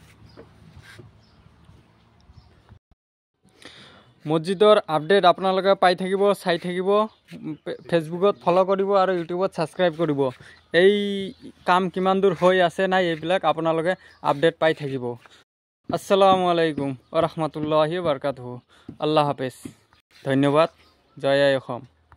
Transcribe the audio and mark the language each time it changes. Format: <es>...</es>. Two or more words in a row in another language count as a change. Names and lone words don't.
<as>মছজিদৰ আপডেট আপোনালোকে পাই থাকিব, চাই থাকিব। ফেচবুকত ফ'ল' কৰিব আৰু ইউটিউবত ছাবস্ক্ৰাইব কৰিব। এই কাম কিমান দূৰ হৈ আছে নাই এইবিলাক আপোনালোকে আপডেট পাই থাকিব।</as> <ar>السلام عليكم و رحمة الله و بركاته. الله حافظ.</ar> <as>ধন্যবাদ। জয় আই অসম।</as>